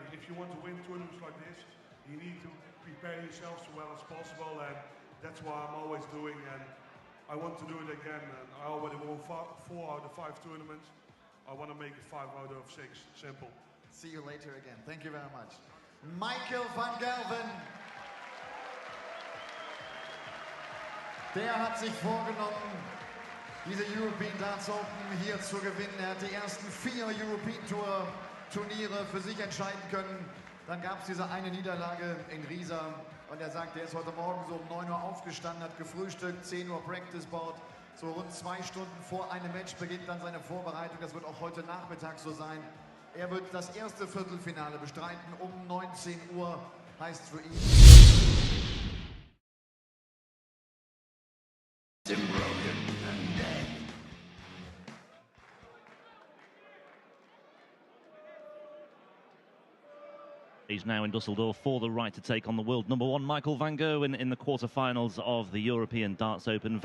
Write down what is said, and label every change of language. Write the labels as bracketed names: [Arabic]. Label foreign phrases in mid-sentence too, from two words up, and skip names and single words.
[English] If you want to win tournaments like this, you need to prepare yourself as well as possible, and that's what I'm always doing, and I want to do it again. And I already won 4 out of 5 tournaments. I want to make it 5 out of 6. Simple. See you later again. Thank you very much. Michael van Gerwen. [German] Der hat sich vorgenommen, diese European Darts Open hier zu gewinnen. Er hat die ersten 4 European Tour Turniere für sich entscheiden können. Dann gab es diese eine Niederlage in Riesa. Und er sagt, er ist heute Morgen so um 9 Uhr aufgestanden, hat gefrühstückt, 10 Uhr [English] Practice Board. [German] So rund 2 Stunden vor einem Match beginnt dann seine Vorbereitung. Das wird auch heute Nachmittag so sein. Er wird das erste Viertelfinale bestreiten um 19 Uhr, heißt für ihn. [English] He's now in Dusseldorf for the right to take on the world number 1, Michael van Gerwen, in the quarterfinals of the European Darts Open.